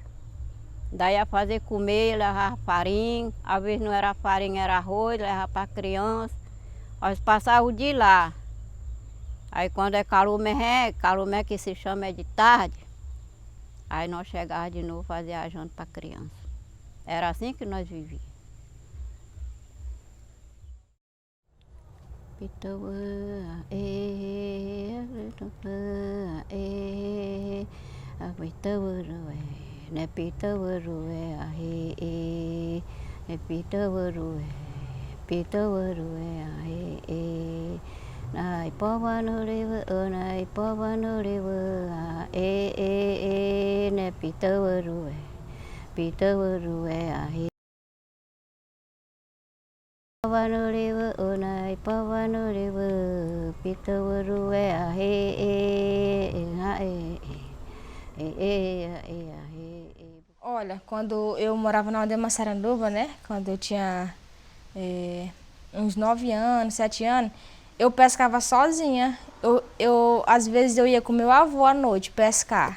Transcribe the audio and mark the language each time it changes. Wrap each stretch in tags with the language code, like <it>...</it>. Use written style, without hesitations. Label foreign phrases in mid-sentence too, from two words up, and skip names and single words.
<pt>Daí ia fazer comer, levava farinha, às vezes não era farinha, era arroz, levava para a criança. Nós passávamos de lá. Aí quando é calumé que se chama é de tarde, aí nós chegávamos de novo fazer a janta para a criança. Era assim que nós vivíamos. Ne pitawarue ahe pitawarue ahe nai pavanuriwa nai pavanuriwa ne pitawarue ahe pavanuriwa nai pavanuriwa pitawarue ahe Olha, quando eu morava na aldeia Massaranduba, né? Quando eu tinha uns 9 anos, 7 anos, eu pescava sozinha. Às vezes eu ia com meu avô à noite pescar.</pt>